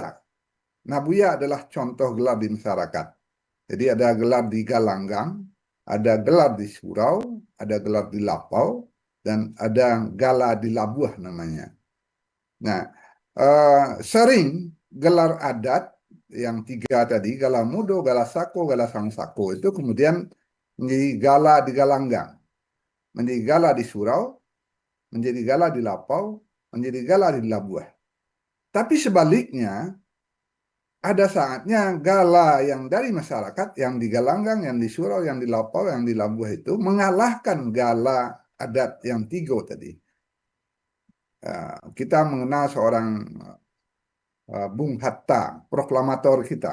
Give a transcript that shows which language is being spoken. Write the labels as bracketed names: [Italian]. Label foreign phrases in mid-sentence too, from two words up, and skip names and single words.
[Indonesian] Nah, Buya adalah contoh gelar di masyarakat. Jadi ada gelar di Galanggang, ada gelar di Surau, ada gelar di Lapau, dan ada gala di Labuh namanya. Nah, sering gelar adat yang tiga tadi, gala mudo, gala sako, gala sang sako, itu kemudian menjadi gala di Galanggang, menjadi gala di Surau, menjadi gala di Lapau, menjadi gala di Labuh. Tapi sebaliknya, ada saatnya gala yang dari masyarakat, yang di Galanggang, yang di Surau, yang di Lapau, yang di Labuh itu mengalahkan gala adat yang tiga tadi. Kita mengenal seorang Bung Hatta, proklamator kita.